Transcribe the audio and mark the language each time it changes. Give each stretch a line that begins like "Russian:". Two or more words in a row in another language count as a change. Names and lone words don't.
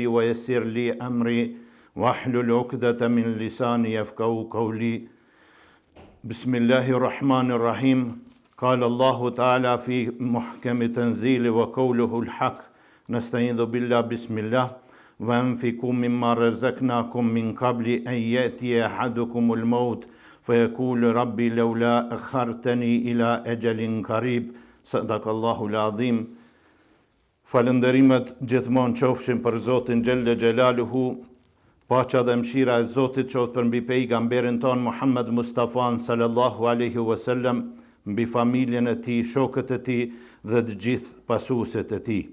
Arabic: ويسر لي أمري واحلل عقدة من لساني يفقهوا قولي بسم الله الرحمن الرحيم قال الله تعالى في محكم تنزيله وقوله الحق نستعيذ بالله بسم الله وانفقوا مما رزقناكم من قبل أن يأتي أحدكم الموت فيقول ربي لولا أخرتني إلى أجل قريب صدق الله العظيم.
Albanian: Falënderimet gjithmonë qofshin për Zotin
Arabic: جل جلاله,
Albanian: paqja dhe mëshira e Zotit qoftë për mbi pejgamberin ton Muhammed Mustafa
Arabic: صلى الله عليه وسلم,
Albanian: mbi familjen e tij, shokët e tij dhe të gjithë pasuesit e tij.